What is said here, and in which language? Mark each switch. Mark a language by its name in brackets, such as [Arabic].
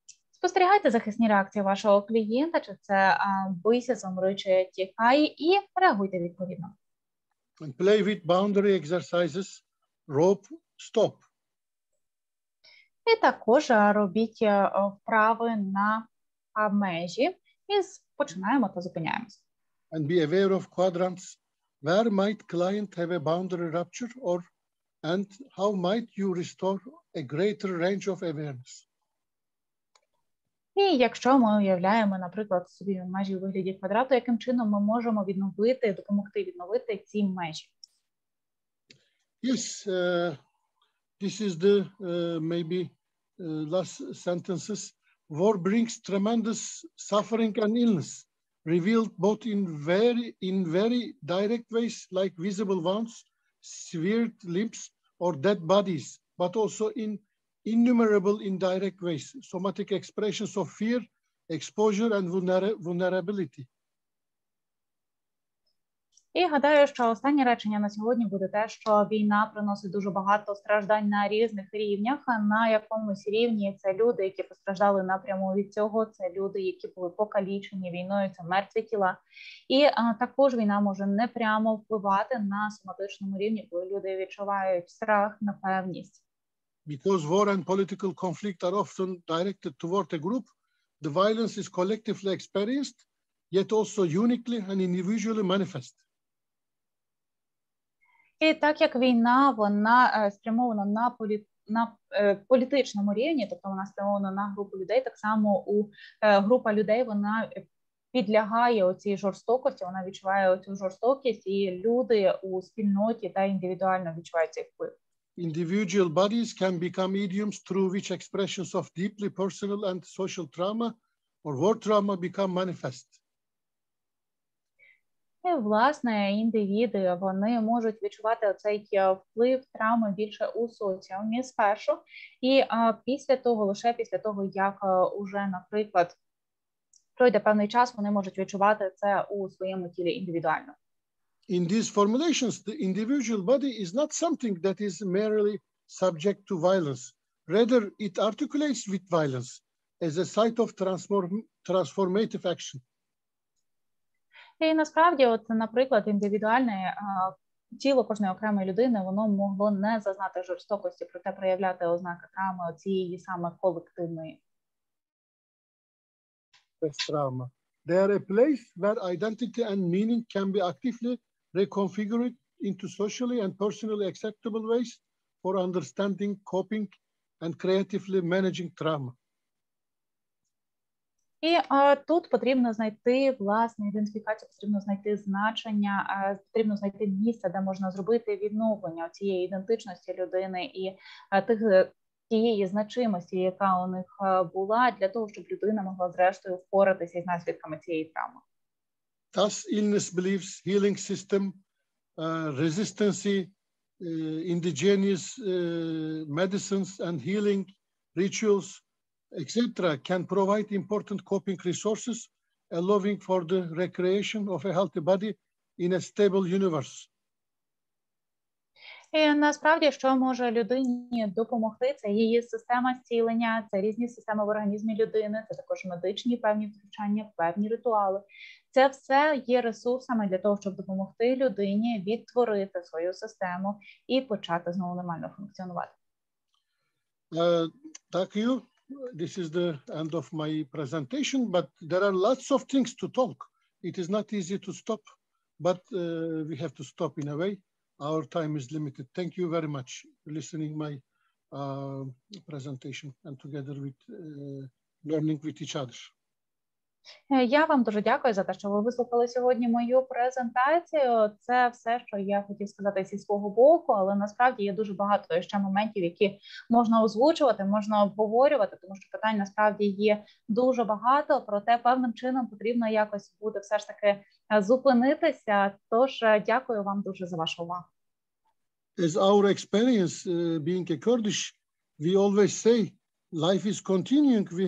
[Ukrainian] Спостерігайте захисні реакції вашого клієнта, чи це бийся, замри, чи тікай, і реагуйте відповідно. [English] And play with boundary exercises, rope, stop. [Ukrainian] І також робіть вправи на межі, і починаємо та зупиняємося. [English] And be aware of quadrants. Where might client have a boundary rupture and how might you restore a greater range of awareness? [Ukrainian] І якщо ми уявляємо, наприклад, собі межі у вигляді квадрату, яким чином ми можемо допомогти відновити ці межі? [English] Yes, this is the maybe last sentences. War brings tremendous suffering and illness, revealed both in very direct ways, like visible wounds, severed limbs, or dead bodies, but also in innumerable indirect ways, somatic expressions of fear, exposure, and vulnerability. [Ukrainian] І гадаю, що останнє речення на сьогодні буде те, що війна приносить дуже багато страждань на різних рівнях. На якомусь рівні це люди, які постраждали напряму від цього, це люди, які були покалічені війною, це мертві тіла. І також війна може непрямо впливати на соматичному рівні, коли люди відчувають страх, непевність. [English] Because war and political conflict are often directed toward a group, the violence is collectively experienced, yet also uniquely and individually manifest. [Ukrainian] І так як війна, вона спрямована на політичному рівні, тобто вона спрямована на групу людей, так само група людей, вона підлягає оцій жорстокості, вона відчуває оцю жорстокість, і люди у спільноті та індивідуально відчувають цей вплив. [English] Individual bodies can become idioms through which expressions of deeply personal and social trauma or war trauma become manifest. [Ukrainian] І, власне, індивіди, вони можуть відчувати оцей вплив травми більше у соціумі спершу, і лише після того, як уже, наприклад, пройде певний час, вони можуть відчувати це у своєму тілі індивідуально. [English] In these formulations, the individual body is not something that is merely subject to violence. Rather, it articulates with violence as a site of transformative action. [Ukrainian] І насправді, наприклад, індивідуальний тіло кожної окремої людини, воно могло не зазнати жорстокості, проте проявляти ознаки травми цієї саме колективної. [English] Trauma. They are a place where identity and meaning can be actively reconfigured into socially and personally acceptable ways for understanding, coping, and creatively managing trauma. [Ukrainian] І тут потрібно знайти власне ідентифікацію, потрібно знайти значення, потрібно знайти місце, де можна зробити відновлення цієї ідентичності людини і тієї значимості, яка у них була, для того, щоб людина могла зрештою впоратися із наслідками цієї травми. [English] Thus, illness beliefs, healing system, resistance, indigenous medicines and healing rituals, etc., can provide important coping resources, allowing for the recreation of a healthy body in a stable universe. [Ukrainian] І насправді, що може людині допомогти, це її система зцілення, це різні системи в організмі людини, це також медичні певні втручання, певні ритуали. Це все є ресурсами для того, щоб допомогти людині відтворити свою систему і почати знову нормально функціонувати. [English] Thank you. This is the end of my presentation, but there are lots of things to talk. It is not easy to stop, but we have to stop in a way. Our time is limited. Thank you very much for listening my presentation and together with learning with each other. [Ukrainian] Я вам дуже дякую за те, що ви вислухали сьогодні мою презентацію. Це все, що я хотів сказати зі свого боку, але насправді є дуже багато ще моментів, які можна озвучувати, можна обговорювати, тому що питань насправді є дуже багато, проте певним чином потрібно якось буде все ж таки зупинитися. Тож дякую вам дуже за вашу увагу. [English] As our experience being a Kurdish, we always say, life is continuing.